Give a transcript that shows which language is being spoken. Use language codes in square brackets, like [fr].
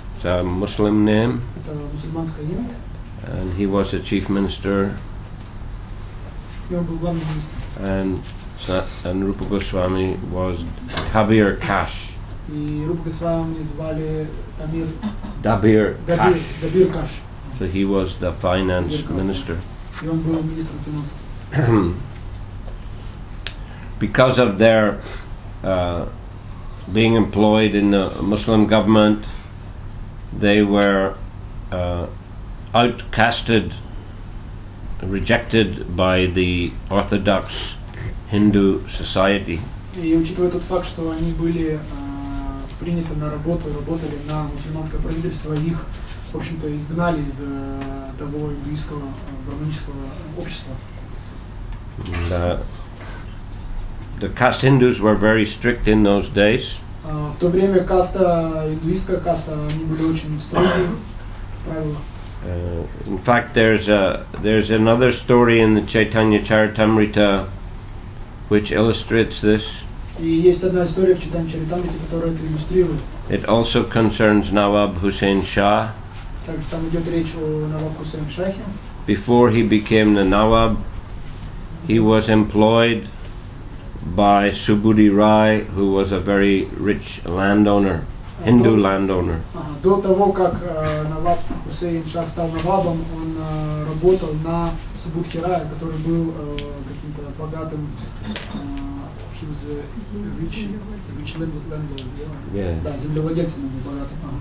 [en] It's a Muslim name. [ru] Это мусульманское имя. [en] And he was a chief minister. [ru] И он был главным министром. [en] And Rupa Goswami was Kabir Kash. [ru] И Рупа Госвами звали [en] Dabir Kash. Dabir Kash. So he was the finance minister. [ru] И он был министром финансов. [en] Because of their being employed in the Muslim government, they were outcasted, rejected by the Orthodox Hindu society. [ru] И учитывая тот факт, что они были приняты на работу, работали на мусульманское правительство, их, в общем-то, изгнали из того индуистского браманического общества. [en] The caste Hindus were very strict in those days. [ru] В то время каста, индуистская каста, они были очень строгие правила. [en] In fact, there's another story in the Chaitanya Charitamrita which illustrates this. [ru] И есть одна история в Чайтанья Чаритамрите, которая это иллюстрирует. [en] It also concerns Nawab Hussain Shah. [ru] Также там идет речь о Наваб Хусейн Шахе. [en] Before he became the Nawab, he was employed by Subudhi Rai, who was a very rich landowner, Hindu landowner. [ru] До того, как Наваб Хусейн Шах стал Навабом, он работал на Субудхи Рая, который был каким-то богатым. [en] He was a rich landlord. Yeah. [ru] Да, землевладельцем был богатым.